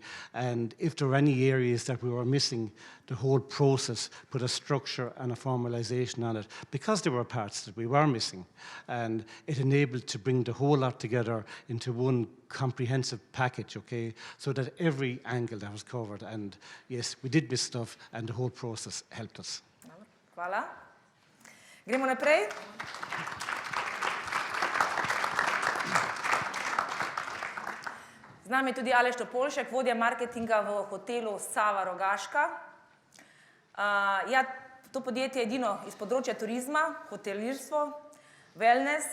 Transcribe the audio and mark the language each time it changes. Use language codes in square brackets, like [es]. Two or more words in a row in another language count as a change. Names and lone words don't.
[en] And if there were any areas that we were missing, the whole process put a structure and a formalization on it, because there were parts that we were missing. And it enabled to bring the whole lot together into one comprehensive package, so that every angle that was covered. And yes, we did miss stuff, and the whole process helped us. [sl] Hvala. Gremo naprej. Z nami je tudi Aleš Topolšek, vodja marketinga v hotelu Sava Rogaška. To podjetje je edino iz področja turizma, hotelirstvo, wellness.